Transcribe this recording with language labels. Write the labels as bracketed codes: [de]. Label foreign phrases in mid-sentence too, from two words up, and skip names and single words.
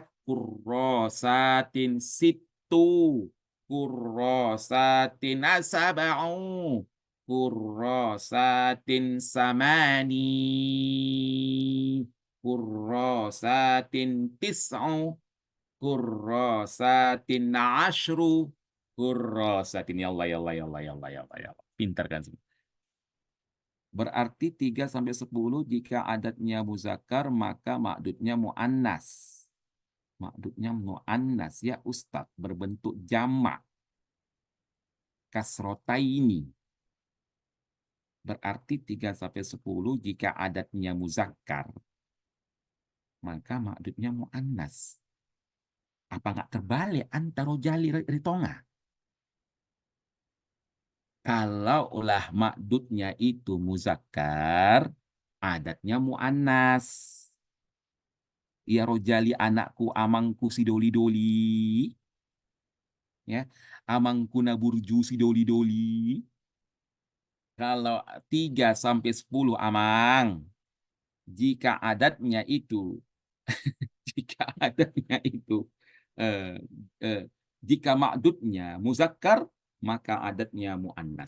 [ar] كراسات ست، كراسات سبع، كراسات ثمان، كراسات تسع، كراسات عشر، كراسات. يا الله، يا الله، يا الله، يا الله، يا الله، يا الله, ya Allah, ya Allah. [id] Pintar kan semua. Berarti 3 sampai 10 jika adatnya muzakkar maka ma'dudnya muannas. Ma'dudnya muannas ya Ustadz, berbentuk jamak. Kasrotaini. Berarti 3 sampai 10 jika adatnya muzakkar maka ma'dudnya muannas. Apa nggak terbalik antara jali ritonga? Kalau ulah ma'dudnya itu muzakkar, adatnya muannas. [bbc] Ya rojali anakku, amangku si doli-doli. Ya, amangku naburju si doli-doli. [id] Kalau 3 sampai 10 amang. Jika adatnya itu, jika adatnya itu, eh, eh, jika ma'dudnya muzakkar, maka adatnya muannas.